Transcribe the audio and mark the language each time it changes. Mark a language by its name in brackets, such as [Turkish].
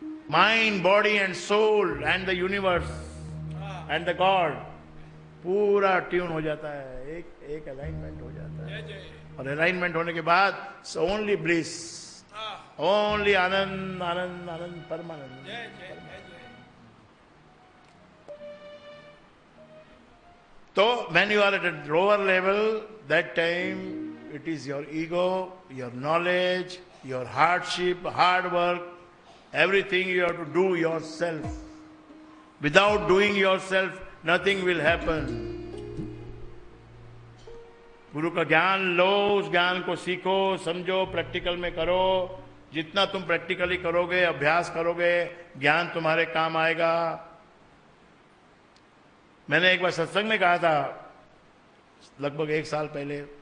[English] mind, body and soul and the universe and the god [Hindi] पूरा tune हो जाता है, [English] एक अलाइनमेंट हो जाता है। [Hindi] और अलाइनमेंट होने के बाद [English] only bliss, only [Hindi] Anand Anand Anand, परमानंद। [English] तो when you are at a lower level, that time it is your ego, your knowledge, your hardship, hard work, everything you have to do yourself. Without doing yourself, nothing will happen. [Hindi] गुरु का ज्ञान लो, उस ज्ञान को सीखो, समझो, practical में करो। जितना तुम प्रैक्टिकली करोगे, अभ्यास करोगे, ज्ञान तुम्हारे काम आएगा। मैंने एक बार सत्संग में कहा था, लगभग 1 साल पहले,